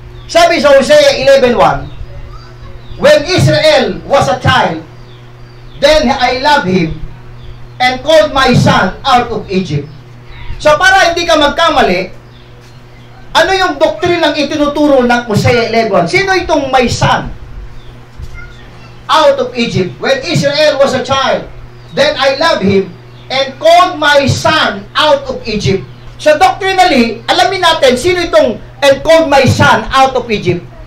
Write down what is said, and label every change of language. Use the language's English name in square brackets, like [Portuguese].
[English] Sabi sa Hosea 11:1, when Israel was a child, then I loved him and called my son out of Egypt. [Filipino] So para hindi ka magkamali, ano yung doktrinang itinuturo ng Hosea 11:1? Sino itong [English] my son out of Egypt? When Israel was a child, then I loved him and called my son out of Egypt. [Filipino] So doctrinally, alamin natin sino itong [English] and called my son out of Egypt.